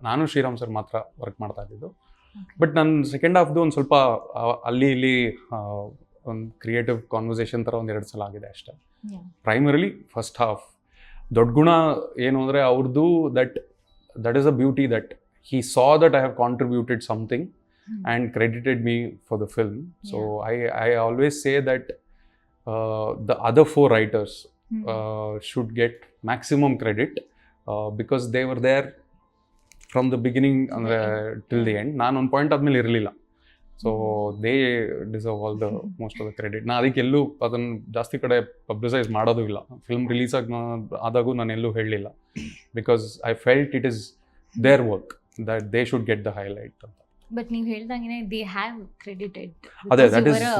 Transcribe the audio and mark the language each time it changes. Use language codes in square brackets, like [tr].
[kn] ನಾನು ಶ್ರೀರಾಮ್ ಸರ್ ಮಾತ್ರ ವರ್ಕ್ ಮಾಡ್ತಾ ಇದ್ದಿದ್ದು. ಬಟ್ ನನ್ನ ಸೆಕೆಂಡ್ ಹಾಫ್ದು ಒಂದು ಸ್ವಲ್ಪ ಅಲ್ಲಿ ಇಲ್ಲಿ ಒಂದು ಕ್ರಿಯೇಟಿವ್ ಕಾನ್ವರ್ಸೇಷನ್ ಥರ 1-2 ಸಲ ಆಗಿದೆ ಅಷ್ಟೇ. [en] primarily first half [kn] ದೊಡ್ಡ ಗುಣ ಏನು ಅಂದರೆ ಅವ್ರದ್ದು [en] That is a beauty that he saw that I have contributed something and credited me for the film. So I always say that the other 4 writers should get maximum credit because they were there from the beginning till the end. [kn] ನಾನು ಒಂದು point ಆದಮೇಲೆ ಇರಲಿಲ್ಲ. [en] So they deserve all the most of the credit. [kn] ನಾ ಅದಕ್ಕೆ ಎಲ್ಲೂ ಅದನ್ನು ಜಾಸ್ತಿ ಕಡೆ ಪಬ್ಲಿಸೈಸ್ ಮಾಡೋದು ಇಲ್ಲ. ಫಿಲ್ಮ್ ರಿಲೀಸ್ ಆದಾಗೂ ನಾನು ಎಲ್ಲೂ ಹೇಳಲಿಲ್ಲ, [en] because I felt it is their work that they should get the highlight [kn] ಅಂತ. [en] but [kn] ನೀವು ಹೇಳ್ದಂಗೆ [en] They have credited. ಅದೇ that is